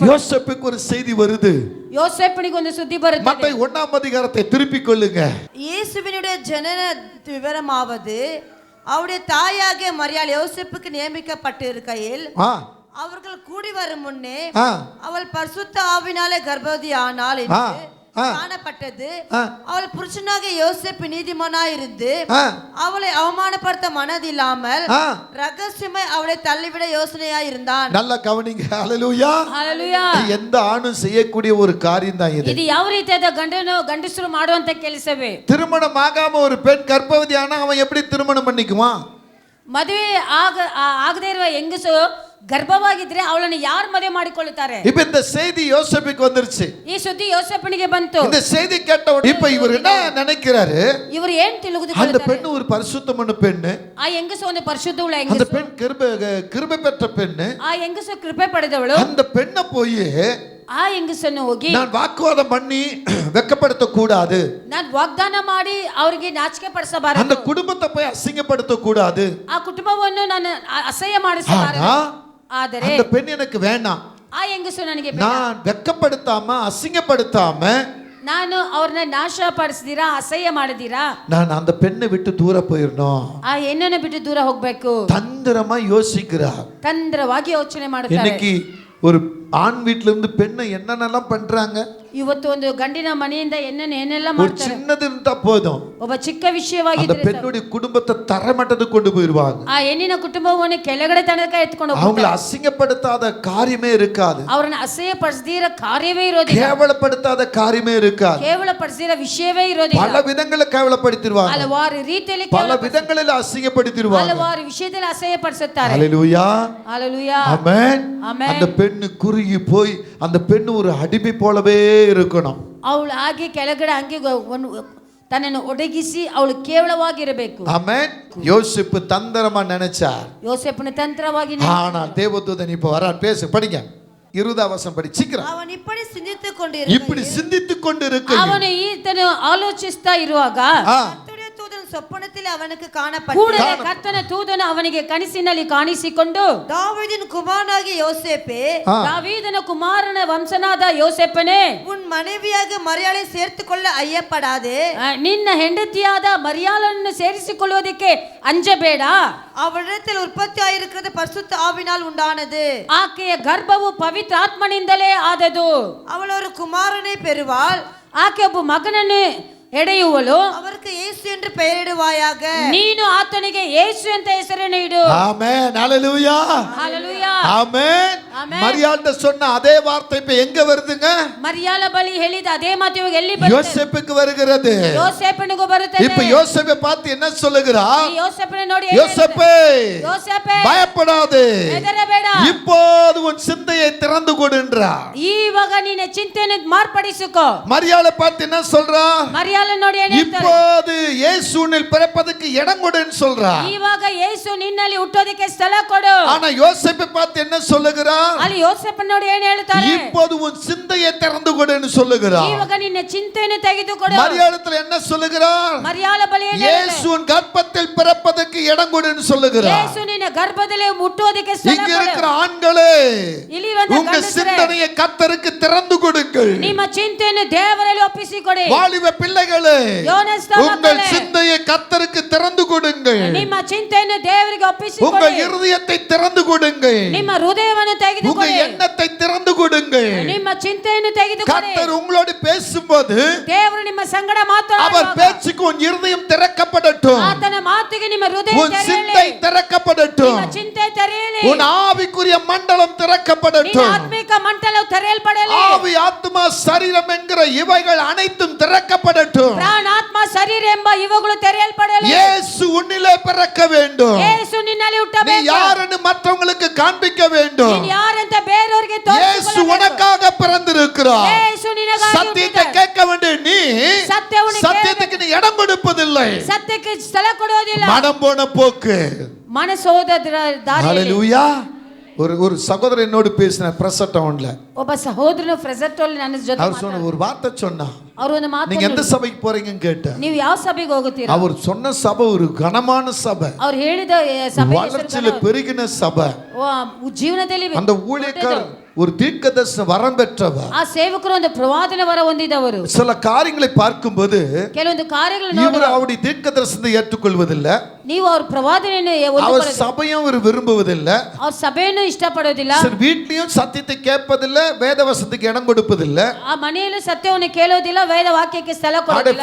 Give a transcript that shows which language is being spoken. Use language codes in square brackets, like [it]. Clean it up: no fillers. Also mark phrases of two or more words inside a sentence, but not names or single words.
[ta] யோசேப்புக்கு ஒரு செய்தி வருது. [kn] ಯೋಸೇಫನಿಗೆ ಒಂದು ಸುದ್ದಿ ಬರುತ್ತದೆ. [ta] மத்தேயு 1ஆம் அதிகாரத்தை திருப்பிக் கொள்ளுங்க. இயேசுவினுடைய ஜனன விவரமாவது, அவருடைய தாயாகிய மரியாள் யோசேப்புக்கு நியமிக்கப்பட்டு இருக்கையில் ஆ அவர்கள் கூடி வரும் முன்னே ஆ அவள் பரிசுத்த ஆவினாலே கர்ப்பவதி ஆனாள் ஆ, என்று ஆ. காணப்பட்டது. ஆ. அவள் புருஷனாக யோசேப்பு நீதிமானாய் இருந்து ஆ. அவளை அவமானப்படுத்த மனதில்லாமல் ஆ. ரகசியமாய் அவளை தள்ளிவிட யோசனையாய் இருந்தான். நல்ல கவனிங்க. ஹalleluya. Hallelujah. எந்த ஆணும் செய்யக்கூடிய ஒரு காரியம் தான் இது. [kn] ಇದು ಯಾವ ರೀತಿಯಾದ ಗಂಡಸರು ಮಾಡುವಂತ ಕೆಲಸವೇ. [ta] திருமணம் ஆகாம ஒரு பெண் கர்ப்பவதி ஆனா அவன் எப்படி திருமணம் பண்ணிக்குவான்? [kn] ಮದುವೆ ಆಗದೇ ಇರುವ ಹೆಂಗಸು ಗರ್ಭವಾಗಿದ್ರೆ ಅವಳನ್ನು ಯಾರು ಮದುವೆ ಮಾಡಿಕೊಳ್ಳುತ್ತಾರೆ? [ta] இப்ப இந்த செய்தி யோசேப்புக்கு வந்துருச்சு. [kn] ಈ ಸುದ್ದಿ ಯೋಸೇಫನಿಗೆ ಬಂತು. [ta] இந்த செய்தி கேட்ட உடனே இப்ப இவர் என்ன நினைக்கிறாரு? [kn] ಇವರು ಏನ್ [ta] அந்த [kn] ತಿಳಿದುಕೊಳ್ಳುತ್ತಾರೆ? [ta] பெண் ஒரு பரிசுத்தமான பெண்ணு. [kn] ಆ ಹೆಂಗಸು ಒಂದು ಪರಿಶುದ್ಧವುಳ್ಳ [ta] அந்த [kn] ಹೆಂಗಸು. [ta] பெண் கிருபை பெற்ற பெண்ணு. [kn] ಆ ಹೆಂಗಸು ಕೃಪೆ ಪಡೆದವಳು. [ta] அந்த பெண்ணை போய் [kn] ಆ ಹೆಂಗಸನ್ನು ಹೋಗಿ [ta] நான் வாக்குவாதம் பண்ணி வெட்கப்படுத்த கூடாது. [kn] ನಾನು ವಾಗ್ದಾನ ಮಾಡಿ ಅವರಿಗೆ ನಾಚಿಕೆ ಪಡಿಸಬಾರದು. [ta] அந்த குடும்பத்தை போய் அசிங்கப்படுத்த கூடாது. [kn] ಆ ಕುಟುಂಬವನ್ನು ನಾನು ಅಸಹ್ಯ ಮಾಡಿಸಬಾರದು. ಆದರೆ [ta] அந்த பெண் எனக்கு வேண்டாம். [kn] ಆ ಹೆಂಗಸು ನನಗೆ ಬೇಡ. [ta] நான் வெட்கப்படுத்தாம அசிங்கப்படுத்தாம [kn] ನಾನು ಅವ್ರನ್ನ ನಾಶ ಪಡಿಸಿದೀರಾ, ಅಸಹ್ಯ ಮಾಡಿದೀರಾ, [ta] நான் அந்த பெண்ணை விட்டு தூர போயிடணும். [kn] ಆ ಹೆಣ್ಣನ್ನು ಬಿಟ್ಟು ದೂರ ಹೋಗ್ಬೇಕು. [ta] தந்திரமா யோசிக்கிறார். [kn] ತಂತ್ರವಾಗಿ ಯೋಚನೆ ಮಾಡುತ್ತಾರೆ. [ta] இன்னைக்கு ஒரு ஆண் வீட்ல இருந்து பெண்ணை என்னென்னலாம் பண்றாங்க. [kn] ಇವತ್ತು ಒಂದು ಗಂಡಿನ ಮನೆಯಿಂದ ಏನೆಲ್ಲ [ta] ஒரு [kn] ಮಾಡ್ತಾರೆ. [ta] சின்னது இருந்தா போதும் [kn] ಒಬ್ಬ ಚಿಕ್ಕ [ta] அந்த [kn] ವಿಷಯವಾಗಿದ್ರೆ [ta] பெண்ணுடைய குடும்பத்தை தரமட்டத்துக்கு கொண்டு போயிருவாங்க. [kn] ಆ ಹೆಣ್ಣಿನ ಕುಟುಂಬವನ್ನು ಕೆಳಗಡೆ ತನಕ ಎತ್ಕೊಂಡು [ta] அவங்களை [kn] ಹೋಗ್ತಾರೆ. [ta] அசிங்கப்படுத்தாத காரியமே இருக்காது. [kn] ಅವ್ರನ್ನ ಅಸಹ್ಯ ಪಡಿಸದಿರ ಕಾರ್ಯವೇ ಇರೋದಿಲ್ಲ. [ta] கேவலப்படுத்தாத காரியமே இருக்காது. [kn] ಕೇವಲ ಪಡಿಸಿದ ವಿಷಯವೇ ಇರೋದಿಲ್ಲ. [ta] பல விதங்களை கேவலப்படுத்திடுவாங்க. [kn] ಹಲವಾರು ರೀತಿಯಲ್ಲಿ [ta] பல விதங்களில் அசிங்கப்படுத்திடுவாங்க. [kn] ಹಲವಾರು ವಿಷಯದಲ್ಲಿ ಅಸಹ್ಯ ಪಡಿಸುತ್ತಾರೆ. [ta] ஹalleluya. ஹalleluya. ஆமென். ஆமென். அந்த பெண்ணு குறுகி போய் அந்த பெண்ணு ஒரு அடிமை போலவே இருக்கணும். [kn] ಅವಳು ಹಾಗೆ ಕೆಳಗಡೆ ಹಂಗೆ ತನ್ನನ್ನು ಒಡಗಿಸಿ ಅವಳು ಕೇವಲವಾಗಿರಬೇಕು. [ta] ஆமென். யோசேப்பு தந்திரமா நினைச்சார். [kn] ಯೋಸೇಫನ ತಂತ್ರವಾಗಿ [ta] ஆனால் தேவதூதன் இப்ப வரார். பேசு, படிங்க. 20 வசனம் படி சீக்கிரம். அவன் இப்படி சிந்தித்துக் இப்படி சிந்தித்துக் கொண்டு இருக்க [kn] ಅವನು ಈತನು ಆಲೋಚಿಸ್ತಾ ಇರುವಾಗ [ta] கர்த்தருடைய தூதன் சொப்பனத்தில் அவனுக்கு காணப்பட்டான். [kn] ಕೂಡಲೇ ಕರ್ತನ ತೂದನು ಅವನಿಗೆ ಕನಸಿನಲ್ಲಿ ಕಾಣಿಸಿಕೊಂಡು, [ta] தாவீதின் குமாரனாகிய யோசேப்பே, [kn] ದಾವೀದನ ಕುಮಾರನ ವಂಶನಾದ ಯೋಸೇಫನೇ, [ta] உன் மனைவியாக மரியாளை சேர்த்துக் கொள்ள ஐயப்படாதே. [kn] ನಿನ್ನ ಹೆಂಡತಿಯಾದ ಮರಿಯಾಳನ್ನು ಸೇರಿಸಿಕೊಳ್ಳುವುದಕ್ಕೆ ಅಂಜಬೇಡ. [ta] அவளிடத்தில் உற்பத்தி ஆயிருக்கிறது பரிசுத்த ஆவினால் உண்டானது. [kn] ಆಕೆಯ ಗರ್ಭವು ಪವಿತ್ರಾತ್ಮನಿಂದಲೇ ಆದದು. [ta] அவள் ஒரு குமாரனை பெறுவாள். [kn] ಆಕೆ ಒಬ್ಬ ಮಗನನ್ನು ಎಡೆಯುವಳು. [ta] அவருக்கு இயேசு என்று பெயரிடுவாயாக. [kn] ನೀನು ಆತನಿಗೆ ಯೇಸು ಅಂತ ಹೆಸರನ್ನು ಇಡು. [ta] ஆமென். ஹalleluya. ஹalleluya. ஆமென். ஆமென். மரியாள்ட்ட சொன்ன அதே வார்த்தை இப்ப எங்க வருதுங்க? [kn] ಮರಿಯಾಳ ಬಳಿ ಹೇಳಿದ ಅದೇ ಮಾತು ಇವಾಗ ಎಲ್ಲಿ ಬರುತ್ತೆ? [ta] யோசேப்புக்கு வருகிறது. [kn] ಯೋಸೇಫನಿಗೂ ಬರುತ್ತದೆ. [ta] இப்ப யோசேப்பை பார்த்து என்ன சொல்லுகிறார்? [kn] ಈ ಯೋಸೇಫನ ನೋಡಿ [ta] யோசேப்பே, [kn] ಯೋಸೇಪೇ, [ta] பயப்படாதே, [kn] ಹೆದರಬೇಡ, [ta] இப்போது உன் சிந்தையை திறந்து கொடுன்றார். [kn] ಇವಾಗ ನಿನ್ನ ಚಿಂತೆಯನ್ನು ಮಾರ್ಪಡಿಸಿಕೋ. [ta] மரியாளை பார்த்து என்ன சொல்றா? [kn] ಮರಿಯಾಳ ನೋಡಿ ಏನು ಹೇಳ್ತಾರೆ? [ta] இப்போது இயேசுவில் பிறப்பதற்கு இடம் கொடுன்னு சொல்றா. [kn] ಇವಾಗ ಯೇಸು ನಿನ್ನಲ್ಲಿ ಹುಟ್ಟೋದಕ್ಕೆ ಸ್ಥಳ ಕೊಡು. [ta] ஆனா யோசேப்பை பார்த்து என்ன சொல்லுகிறார்? [kn] ಅಲ್ಲಿ ಯೋಸೇಫನ ನೋಡಿ ಏನು ಹೇಳ್ತಾರೆ? [ta] இப்போது உன் சிந்தையை திறந்து கொடுன்னு சொல்லுகிறார். [kn] ಇವಾಗ ನಿನ್ನ ಚಿಂತೆಯನ್ನು ತೆಗೆದುಕೊಡು. [ta] மரியாளத்துல என்ன சொல்லுகிறார்? [kn] ಮರಿಯಾಳ ಬಳಿ ಏನು ಹೇಳ್ತಾರೆ? [ta] இயேசுவின் கர்ப்பத்தில் பிறப்பதற்கு இடம் கொடுன்னு சொல்லுகிறார். [kn] ಯೇಸು ನಿನ್ನ ಗರ್ಭದಲ್ಲಿ ಹುಟ್ಟೋದಕ್ಕೆ ಸ್ಥಳ [ta] இங்க [kn] ಕೊಡು. [ta] இருக்கிற ஆண்களே, [kn] ಇಲ್ಲಿ ಇರುವಂತ [ta] உங்க [kn] ಗಂಡಸರೇ, [ta] சிந்தனையை கர்த்தருக்கு திறந்து கொடுங்கள். [kn] ನಿಮ್ಮ ಚಿಂತೆಯನ್ನು ದೇವರಲ್ಲಿ ಒಪ್ಪಿಸಿಕೊಡಿ. [ta] வாலிப பிள்ளைகளே, யோனஸ்த உங்கள் மக்களே, சிந்தையை கர்த்தருக்கு திறந்து கொடுங்கள். [kn] ನಿಮ್ಮ ಚಿಂತೆಯನ್ನು ದೇವರಿಗೆ [ta] உங்கள் [kn] ಒಪ್ಪಿಸಿಕೊಡಿ. [ta] இருதயத்தை திறந்து கொடுங்கள். [kn] ನಿಮ್ಮ ಹೃದಯವನ್ನು [ta] உங்க [kn] ತೆಗೆದುಕೊಡಿ. [ta] எண்ணத்தை திறந்து கொடுங்கள். [kn] ನಿಮ್ಮ ಚಿಂತೆಯನ್ನು ತೆಗೆದುಕೊಡಿ. [ta] கர்த்தர் உங்களோடு பேசும்போது [kn] ದೇವರು ನಿಮ್ಮ ಸಂಗಡ [ta] அவர் [kn] ಮಾತನಾಡುವಾಗ [ta] பேச்சுக்கு உன் இருதயம் திறக்கப்படட்டும். [kn] ಆತನ ಮಾತಿಗೆ ನಿಮ್ಮ ಹೃದಯ [ta] உன் [kn] ತೆರೆಯಲಿ. [ta] சிந்தை திறக்கப்படட்டும். [kn] ನಿಮ್ಮ ಚಿಂತೆ ತೆರೆಯಲಿ. [ta] உன் ஆவிக்குரிய மண்டலம் [kn] ನಿನ್ನ [ta] திறக்கப்படட்டும். [kn] ಆತ್ಮಿಕ ಮಂಟಲವು ತೆರೆಯಲ್ಪಡಲಿ. [ta] ஆவி, ஆத்மா, சரீரம் என்கிற இவைகள் அனைத்தும் திறக்கப்படட்டும். [kn] ಪ್ರಾಣ, ಆತ್ಮ, ಶರೀರ ಎಂಬ ಇವುಗಳು ತೆರೆಯಲ್ಪಡಲಿ. [ta] இயேசு உன்னிலே பிறக்க வேண்டும். [kn] ಯೇಸು ನಿನ್ನಲ್ಲಿ [ta] நீ [kn] ಹುಟ್ಟಬೇಕು. [ta] யாருன்னு மற்றவங்களுக்கு காண்பிக்க வேண்டும். [kn] ನೀನು ಯಾರಂತ ಬೇರೆಯವರಿಗೆ [ta] இயேசு [kn] ತೋರಿಸಿಕೊಳ್ಳಬೇಕು. [ta] உனக்காக பிறந்திருக்கிறார். [kn] ಯೇಸು ನಿನಗಾಗಿ [ta] சத்தியத்தை [kn] ಹುಟ್ಟಿದ. [ta] கேட்க வேண்டிய நீ [kn] ಸತ್ಯವನ್ನು [ta] சத்தியத்துக்கு நீ இடம் கொடுப்பதில்லை. [kn] ಸತ್ಯಕ್ಕೆ ಸ್ಥಳ ಕೊಡೋದಿಲ್ಲ. [ta] மனம் போன போக்கு. [kn] ಮನಸೋದ ದಾರಿಯಲ್ಲಿ [ta] ஹalleluya. ஒரு சகோதரன் என்னோடு பேசின பிரச டவுன்ல. [kn] ಒಬ್ಬ ಸಹೋದರನು ಫ್ರೆಸರ್ಟೋಲ್ ನನ್ನ ಜೊತೆ [ta] அவர் சொன்ன ஒரு வார்த்தை சொன்னா. [kn] ಅವರು ಒಂದು ಮಾತು [ta] நீங்க எந்த சபைக்கு போறீங்கன்னு கேட்ட. [kn] ನೀವು ಯಾವ ಸಭೆಗೆ ಹೋಗುತ್ತೀರಾ? [ta] அவர் சொன்ன சபை ஒரு கனமான சபை. [kn] ಅವರು ಹೇಳಿದ ಸಭೆ [ta] வளர்ச்சியில பெருகின சபை. [kn] ಜೀವನದಲ್ಲಿ [ta] அந்த ஊழியக்காரர் ஒரு தீர்க்கதரிசன வரம் பெற்றவர். [kn] ಆ ಸೇವಕರು ಒಂದು ಪ್ರವಾದನೆ ವರ ಹೊಂದಿದವರು. [ta] சில காரியங்களை பார்க்கும்போது [kn] ಕೆಲವೊಂದು ಕಾರ್ಯಗಳನ್ನು [ta] இவர் அவருடைய தீர்க்கதரிசனத்தை ஏற்றுக்கொள்வதில்லை. [kn] ನೀವು ಅವ್ರ ಪ್ರವಾದನೆಯನ್ನು [ta] அவர் சபையும் இவர் விரும்புவதில்லை. [kn] ಅವ್ರ ಸಭೆಯನ್ನು ಇಷ್ಟಪಡೋದಿಲ್ಲ. [ta] வீட்லயும் சத்தியத்தை கேட்பதில்லை, வேதவசனத்துக்கு இடம் கொடுப்பதில்லை. [kn] ಆ ಮನೆಯಲ್ಲಿ ಸತ್ಯವನ್ನು ಕೇಳೋದಿಲ್ಲ, ವೇದ ವಾಕ್ಯಕ್ಕೆ ಸ್ಥಳ ಕೊಡೋದಿಲ್ಲ.